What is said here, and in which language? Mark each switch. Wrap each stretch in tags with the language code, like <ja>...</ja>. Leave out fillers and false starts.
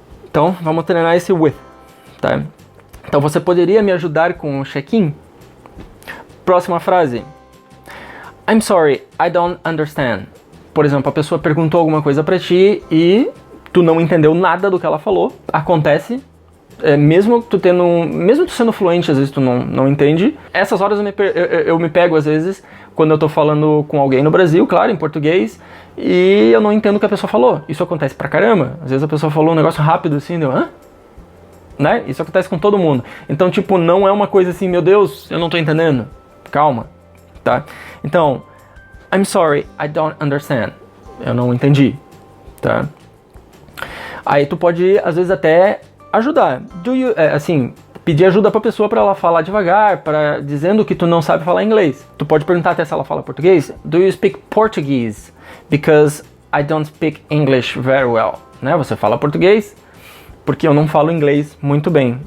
<pt>Então, vamos treinar esse with, tá? Então, você poderia me ajudar com o check-in? Próxima frase.</pt> <en>I'm sorry, I don't understand.</en> <pt>Por exemplo, a pessoa perguntou alguma coisa pra ti e tu não entendeu nada do que ela falou. Acontece. Mesmo tu sendo fluente, às vezes tu não entende. Essas horas eu me pego, às vezes, quando eu tô falando com alguém no Brasil, claro, em português, e eu não entendo o que a pessoa falou. Isso acontece pra caramba. Às vezes a pessoa falou um negócio rápido assim, deu, hã? Né? Isso acontece com todo mundo. Então, tipo, não é uma coisa assim, meu Deus, eu não tô entendendo. Calma, tá? Então,</pt> <en>I'm sorry, I don't understand.</en> <pt>Eu não entendi, tá? Aí tu pode, às vezes, até ajudar. Assim, pedir ajuda pra pessoa pra ela falar devagar, dizendo que tu não sabe falar inglês. Tu pode perguntar até se ela fala português.</pt> <en>Do you speak Portuguese? Because I don't speak English very well.</en> <pt>Né? Você fala português? Porque eu não falo inglês muito bem.</pt>